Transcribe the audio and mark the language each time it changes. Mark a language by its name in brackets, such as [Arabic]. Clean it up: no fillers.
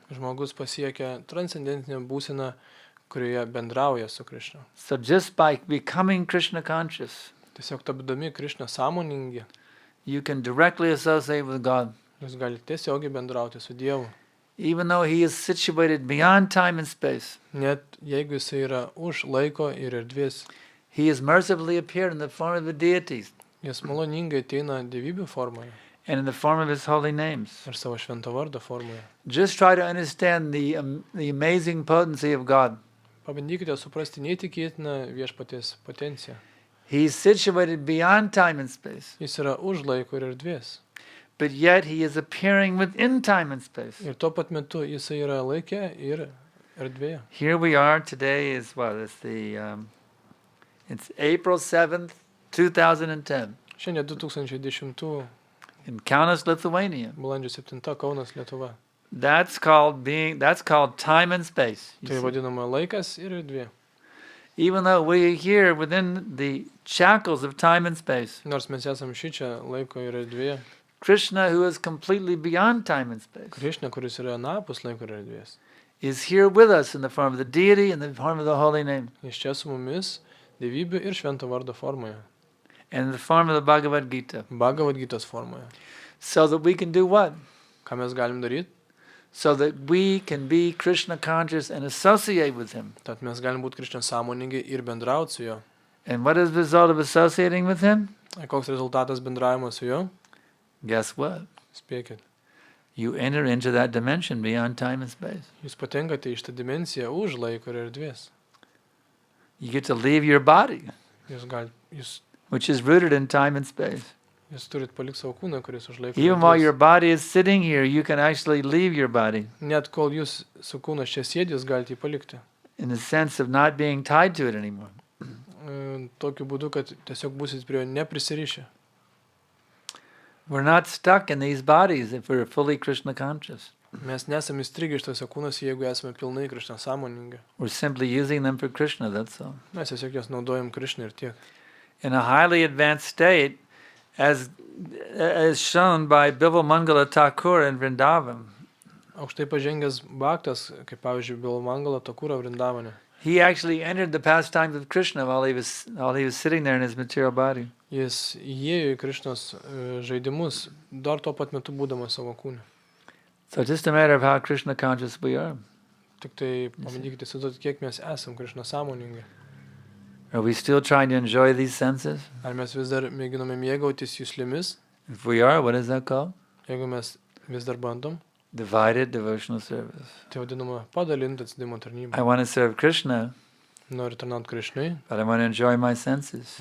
[Lithuanian] žmogus pasiekia transcendentinę būseną, kurioje bendrauja su Krišna. [English] So just by becoming Krishna conscious, [Lithuanian] Tiesiog tapdami Krišna sąmoningi, [English] you can directly associate with God, [Lithuanian] jūs galite tiesiogiai bendrauti su Dievu. [English] even though he is situated beyond time and space. [Lithuanian] Net jeigu jisai yra už laiko ir erdvės, [English] He has mercifully appeared in the form of the deities [Lithuanian] jis maloningai ateina dievybių formoje [English] and in the form of his holy names. [Lithuanian] ir savo švento vardo formoje. [English] Just try to understand the amazing potency of God. [Lithuanian] Pabandykite suprasti neįtikėtiną viešpaties potenciją. [English] He is situated beyond time and space, [Lithuanian] Jis yra už laiko ir erdvės. [English] but yet he is appearing within time and space. [Lithuanian] Ir tuo pat metu jisai yra laike ir erdvėje. [English] Here we are. Today is what? It's April 7th, 2010 [Lithuanian] Šiandien 2010 [English] in Kaunas, Lithuania. [Lithuanian] balandžio 7 Kaunas, Lietuva. [English] That's called time and space. You [Lithuanian] Tai [English] see? [Lithuanian] vadinama laikas ir erdvė. [English] Even though we are here within the shackles of time and space, [Lithuanian] Nors mes esam šičia laiko ir erdvėje, [English] Krishna, who is completely beyond time and space, [Lithuanian] Krišna, kuris yra anapus laiko ir erdvės, [English] is here with us in the form of the deity and the form of the holy name, [Lithuanian] jis čia su mumis dievybių ir švento vardo formoje, [English] and in the form of the Bhagavad Gita. [Lithuanian] Bhagavad Gitos formoje. [English] So that we can do what? [Lithuanian] Ką mes galim daryti? [English] So that we can be Krishna conscious and associate with him. [Lithuanian] Tad mes galim būti Krišna sąmoningi ir bendrauti su juo. [English] And what is the result of associating with him? [Lithuanian] Ir koks rezultatas bendravimo su juo? [English] Guess what? [Lithuanian] Spėkit. [English] You enter into that dimension beyond time and space. [Lithuanian] Jūs patenkate į šitą dimensiją už laiko ir erdvės. [English] You get to leave your body, [Lithuanian] Jūs [English] which is rooted in time and space. [Lithuanian] turit palikti savo kūną, kuris už laiko ir [English] Even while [Lithuanian] erdvės. [English] your body is sitting here, you can actually leave your body [Lithuanian] Net kol jūs su kūnas čia sėdė, jūs galite jį palikti. [English] in the sense of not being tied to it anymore. [Lithuanian] Tokiu būdu, kad tiesiog būsit prie jo neprisirišę. [English] We're not stuck in these bodies if we're fully Krishna conscious. [Lithuanian] Mes nesame įstrigę šitose kūnuose, jeigu esame pilnai Krišna sąmoningi. [English] We're simply using them for Krishna, that's all. [Lithuanian] Mes tiesiog jas naudojam Krišnai ir tiek. [English] In a highly advanced state, as shown by Bimal Mangala Thakur in Vrindavan, [Lithuanian] Aukštai pažengęs bhaktas, kaip pavyzdžiui Bilmangala Thakura Vrindavane, [English] he actually entered the pastimes of Krishna while he was sitting there in his material body. [Lithuanian] jis įėjo į Krišnos žaidimus, dar tuo pat metu būdamas savo kūne. [English] So just a matter of how Krishna conscious we are. [Lithuanian] Tik tai pamandykite įsivaizduoti, kiek mes esam Krišna sąmoningi. [English] Are we still trying to enjoy these senses? [Lithuanian] Ar mes vis dar mėginame mėgautis juslėmis? [English] If we are, what is that called? [Lithuanian] Jeigu mes vis dar bandom, [English] Divided devotional service. [Lithuanian] tai vadinama padalinta atsidavimo tarnyba. [English] I want to serve Krishna, [Lithuanian] Noriu tarnauti Krišnai, [English] but I want to enjoy my senses.